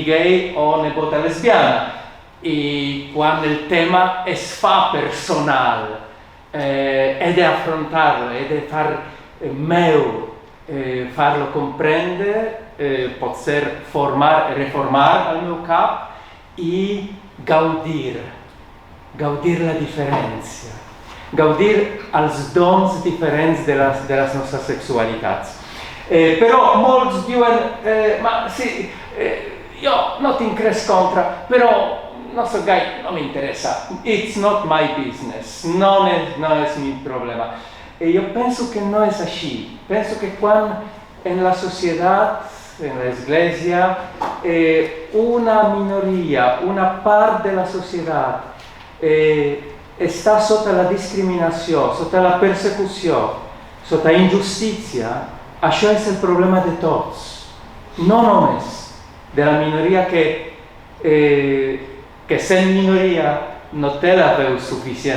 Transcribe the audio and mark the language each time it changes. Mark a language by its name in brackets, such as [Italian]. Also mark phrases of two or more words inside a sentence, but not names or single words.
[Catalan] gay o nebota lesbiana, i quan el tema es fa personal, he d'affrontar-lo, he de far meu, farlo comprendre, potser formar i reformar el meu cap i gaudir la diferència, gaudir els dons diferents de les nostres sexualitats. Però molts diuen, [Italian] ma sì, io [Catalan] no tinc res contra, però no soy gay, no m'interessa, [English] it's not my business, [Catalan] no és mi problema. Jo penso que no és així, penso que quan en la societat, en l'església, una minoria, una part de la societat està sota la discriminació, sota la persecució, sota injustícia, això és el problema de tots, no només de la minoria que sent minoria no té la veu suficient.